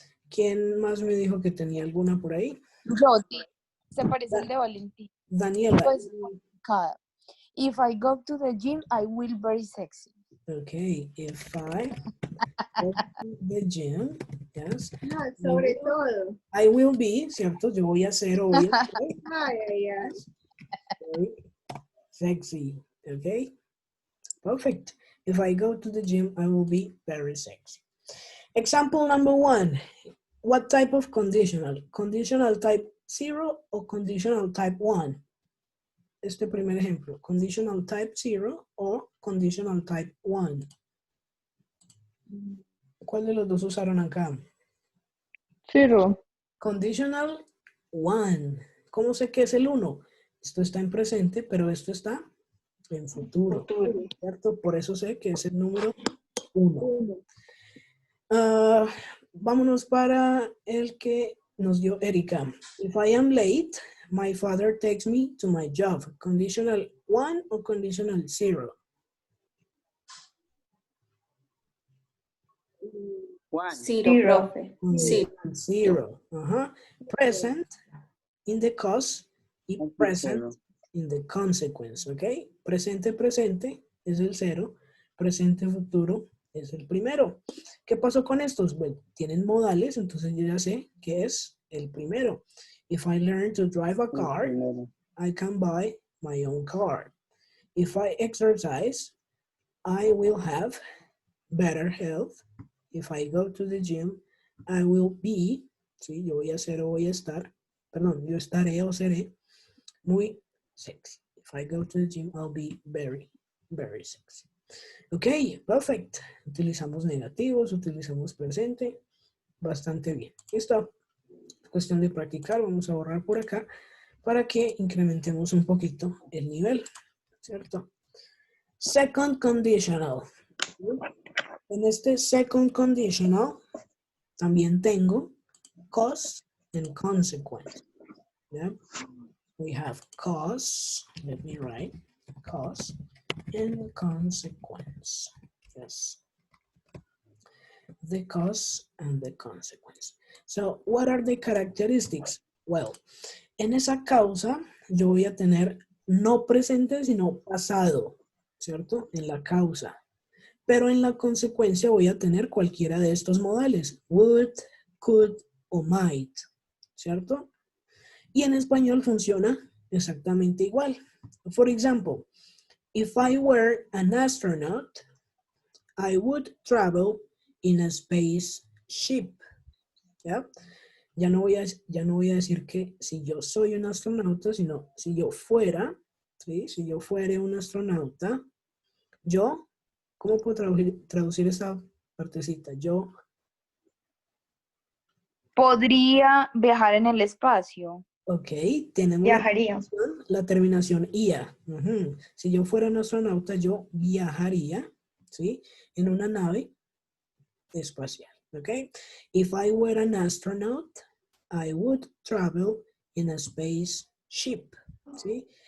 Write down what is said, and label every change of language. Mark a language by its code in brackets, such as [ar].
[es] ¿Quién más me dijo que tenía alguna por ahí? Yo, se parece al de Valentín. Daniela. Pues, cada. [en] If I go to the gym, I will very sexy. Okay, if I go to the gym, yes. [es] Sobre todo. [en] I will be, [es] ¿cierto? Yo voy a ser o voy a ser Ay, ay, ay. [en] very sexy, okay? Perfect. If I go to the gym, I will be very sexy. Example number 1. What type of conditional? Conditional type 0 [es] o [en] conditional type 1? [es] Este primer ejemplo, [en] conditional type 0 o conditional type 1. [es] ¿Cuál de los dos usaron acá? 0. Conditional 1. ¿Cómo sé que es el 1? Esto está en presente, pero esto está en futuro, ¿cierto? Por eso sé que es el número 1. Vámonos para el que nos dio Erika. [en] If I am late, my father takes me to my job. Conditional 1 [es] o [en] conditional 0? [es] Juan. [en] Zero, profe. Conditional 0. [es] Ajá. [en] Present in the cause [es] y [en] present in the consequence, [es] ¿ok? Presente, presente es el 0. Presente, futuro es el primero. ¿Qué pasó con estos? Bueno, tienen modales, entonces yo ya sé que es el primero. [en] If I learn to drive a car, I can buy my own car. If I exercise, I will have better health. If I go to the gym, I will be, [es] sí, yo voy a ser o voy a estar, perdón, yo estaré o seré muy sexy. [en] If I go to the gym, I'll be very, very sexy. [es] Ok, perfect. Utilizamos negativos, utilizamos presente. Bastante bien. Listo. Cuestión de practicar. Vamos a borrar por acá para que incrementemos un poquito el nivel. ¿Cierto? Second conditional. En este second conditional también tengo [en] cause and consequence. [es] ¿Ya? [en] We have cause. Let me write. Cause and consequence. Yes. The cause and the consequence. So, what are the characteristics? Well, [es] en esa causa yo voy a tener no presente, sino pasado, ¿cierto? En la causa. Pero en la consecuencia voy a tener cualquiera de estos modales. Would, could o might, ¿cierto? Y en español funciona exactamente igual. [en] For example, if I were an astronaut, I would travel in a spaceship. [es] ¿Ya? Ya no voy a decir que si yo soy un astronauta, sino si yo fuera, ¿sí? Si yo fuera un astronauta, yo, ¿cómo puedo traducir esa partecita? Yo Podría viajar en el espacio. Ok, tenemos Viajaría. la terminación IA. Ujú. Si yo fuera un astronauta, yo viajaría, ¿sí? En una nave espacial, ¿ok? [en] If I were an astronaut, I would travel in a spaceship, [es] ¿sí?